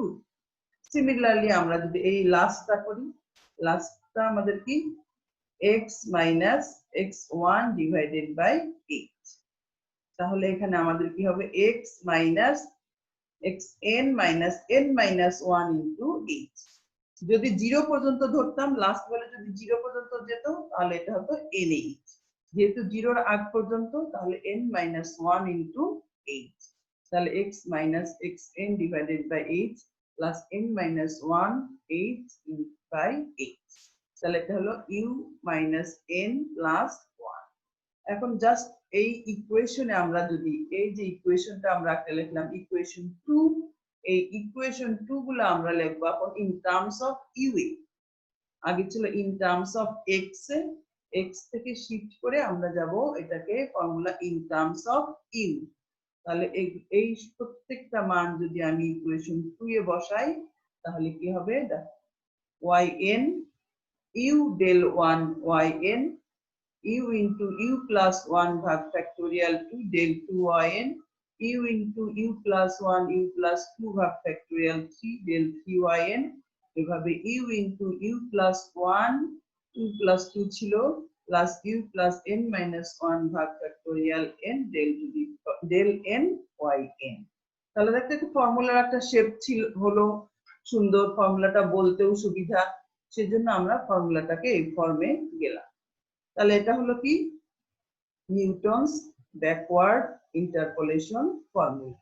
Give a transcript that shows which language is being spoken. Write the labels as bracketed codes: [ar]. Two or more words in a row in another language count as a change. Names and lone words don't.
[bn] সিমিলারলি আমরা যদি এই লাস্টটা করি, লাস্টটা আমাদের কি [en] x minus x1 divided by h, [bn] তাহলে এখানে আমাদের কি হবে [en] x minus xn minus n minus 1 into h। [bn] যদি 0 পর্যন্ত ধরতাম, লাস্ট ভ্যালু যদি 0 পর্যন্ত যেত তাহলে এটা হতো nh, যেহেতু 0 এর আগ পর্যন্ত তাহলে [en] n minus 1 into h, [bn] তাহলে [en] x minus xn divided by h plus n minus 1 h by h, [bn] তাহলে এটা হলো [en] u minus n plus 1। [bn] এখন জাস্ট এই ইকুয়েশনে আমরা যদি এই যে ইকুয়েশনটা আমরা একটা লিখলাম ইকুয়েশন 2, এই ইকুয়েশন 2 গুলো আমরা লিখব এখন [en] in terms of [bn] u এ। আগে ছিল [en] in terms of [bn] x এ, x থেকে শিফট করে আমরা যাব এটাকে ফর্মুলা [en] in terms of [bn] u। তাহলে এই প্রত্যেকটা মান যদি আমি ইকুয়েশন 2 এ বসাই তাহলে কি হবে, [en] yn u del 1 yn u into u plus 1 ভাগ ফ্যাক্টোরিয়াল 2 del 2 yn u into u plus 1 u plus 2 ভাগ ফ্যাক্টোরিয়াল 3 del 3 yn এভাবে u into u plus 1 u plus 2 ছিল plus u plus n minus 1 ভাগ ফ্যাক্টোরিয়াল n del n yn। [bn] তাহলে দেখতে একটা ফর্মুলার একটা শেপ ছিল হলো, সুন্দর, ফর্মুলাটা বলতেও সুবিধা, সেজন্য আমরা ফর্মুলাটাকে এই ফর্মে গেলাম। তাহলে এটা হলো কি [en] Newton's backward interpolation formula.